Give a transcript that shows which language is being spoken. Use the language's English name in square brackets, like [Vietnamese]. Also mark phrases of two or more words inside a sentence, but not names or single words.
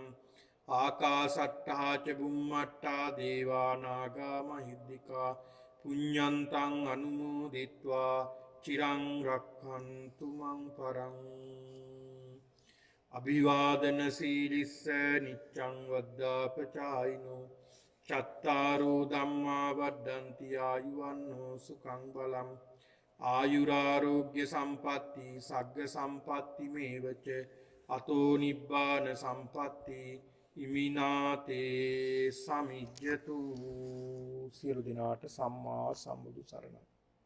[Pali] ආකාසට්ඨා ච බුම්මට්ඨා දේවා නාග මහිද්దికා පුඤ්ඤන්තං අනුමෝදිत्वा චිරං රක්ඛන්තු මං පරං. අභිවාදන සීලිස්ස නිච්ඡං වද්දාපචායිනෝ චත්තාරෝ ධම්මා වද්දන්ති ආයුවන්නෝ සුඛං බලං. ආයුරාෝග්‍ය සම්පatti සග්ග සම්පatti මේවච අතෝ නිබ්බාන සම්පatti ඉමිනාතේ සමිජ්ජතු. [Sinhala] සියලු දෙනාට සම්මා සම්බුදු සරණයි.